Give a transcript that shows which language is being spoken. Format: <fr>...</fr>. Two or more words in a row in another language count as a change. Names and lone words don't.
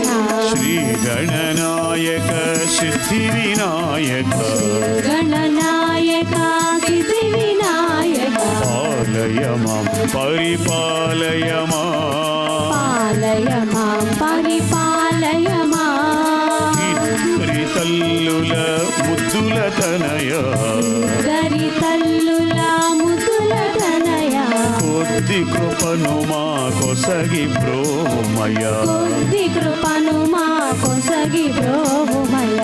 <sa>श्री गणनायक सिद्धिविनायक गणनायक सिद्धिविनायक पालय मां परिपालय मां पालय मां परिपालय मां</sa> <te>ఇద్దరి తల్లుల ముద్దుల తనయ గరితల్లుల ముద్దుల తనయ కొద్ది కృపను మా కొసగి బ్రోమయ కొద్ది కృపను మా కొసగి బ్రోవుమయ</te>